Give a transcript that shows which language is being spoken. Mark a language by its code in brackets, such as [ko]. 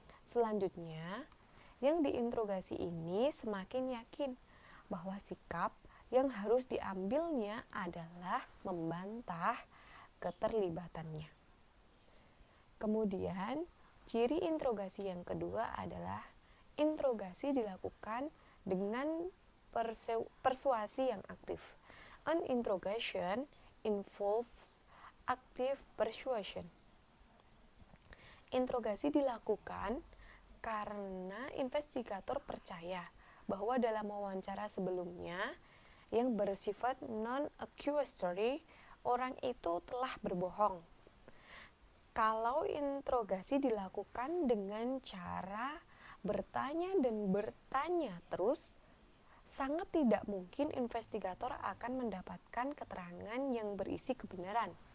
[id] Selanjutnya, yang diinterogasi ini semakin yakin bahwa sikap yang harus diambilnya adalah membantah keterlibatannya. Kemudian, ciri interogasi yang kedua adalah interogasi dilakukan dengan persuasi yang aktif. [en] An interrogation involves active persuasion. [id] Interogasi dilakukan karena investigator percaya bahwa dalam wawancara sebelumnya yang bersifat non-accusatory, orang itu telah berbohong. Kalau interogasi dilakukan dengan cara bertanya dan bertanya terus, sangat tidak mungkin investigator akan mendapatkan keterangan yang berisi kebenaran.